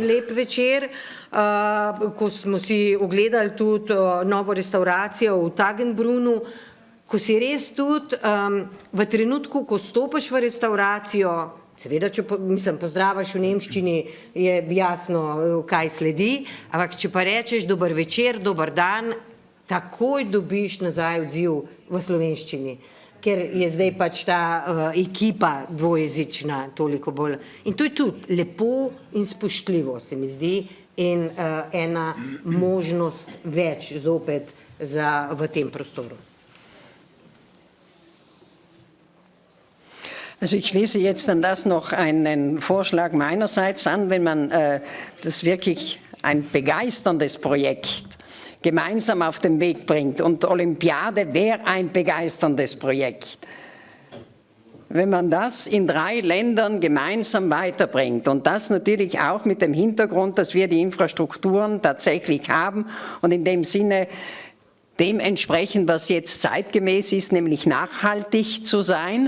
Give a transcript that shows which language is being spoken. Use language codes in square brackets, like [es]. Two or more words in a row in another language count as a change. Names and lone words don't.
[sl] lep večer, ko smo si ogledali tudi novo restauracijo v Tagenbrunu, ko si res tudi v trenutku, ko stopiš v restauracijo, seveda, če pozdravaš v nemščini, je jasno, kaj sledi, ampak če pa rečeš dober večer, dober dan, takoj dobiš nazaj odziv v slovenščini, ker je zdaj pač ta ekipa dvojezična toliko bolj. In to je tudi lepo in spoštljivo, se mi zdi, in ena možnost več zopet v tem prostoru. [de] Also ich schließe jetzt an das noch einen Vorschlag meinerseits an, wenn man das wirklich ein begeisterndes Projekt gemeinsam auf den Weg bringt. Und Olympiade wäre ein begeisterndes Projekt. Wenn man das in 3 Ländern gemeinsam weiterbringt und das natürlich auch mit dem Hintergrund, dass wir die Infrastrukturen tatsächlich haben und in dem Sinne dementsprechend, was jetzt zeitgemäß ist, nämlich nachhaltig zu sein.